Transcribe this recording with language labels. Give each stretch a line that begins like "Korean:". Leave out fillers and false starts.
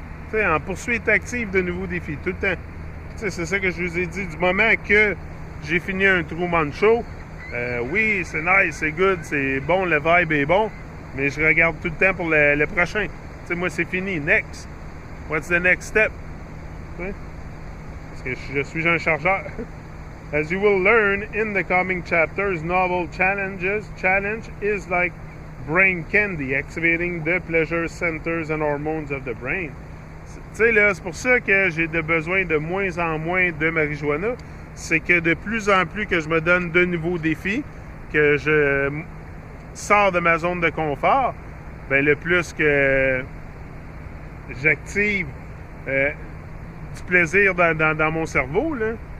French: Tu sais, en poursuite active de nouveaux défis, tout le temps. Tu sais, c'est ça que je vous ai dit. Du moment que j'ai fini un Truman Show, oui, c'est nice, c'est good, c'est bon, le vibe est bon, mais je regarde tout le temps pour le prochain. Tu sais, moi, c'est fini.
English: Next. What's the next step?
French: Tu sais? Parce que je suis un chargeur.
English: As you will learn in the coming chapters, novel challenge is like brain candy, activating the pleasure centers and hormones of the brain.
French: Tu sais, là, c'est pour ça que j'ai besoin de moins en moins de marijuana. C'est que de plus en plus que je me donne de nouveaux défis, que je sors de ma zone de confort, ben le plus que j'active du plaisir dans mon cerveau, là.